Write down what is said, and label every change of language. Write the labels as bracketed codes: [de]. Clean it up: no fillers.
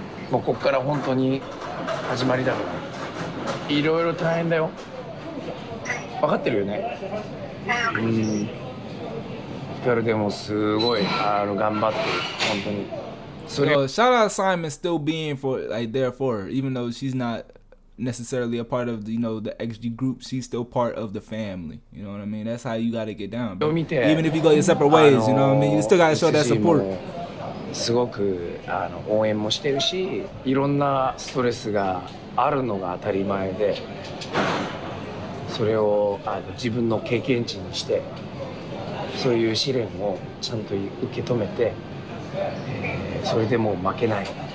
[ja] もうここから本当に始まりだからいろいろ大変だよ。分かってるよね。うん。それでもすごい頑張ってる本当に。 [en] So shout out Simon still being there for her, even though she's not necessarily a part of the, you know, the XG group. She's still part of the family. You know what I mean? That's how you gotta get down, bro. Even if you go your separate ways, you know what I mean? You still gotta show that support. [ja] すごく応援もしてるし、いろんなストレスがあるのが当たり前で、それを自分の経験値にして、そういう試練をちゃんと受け止めて、それでも負けない。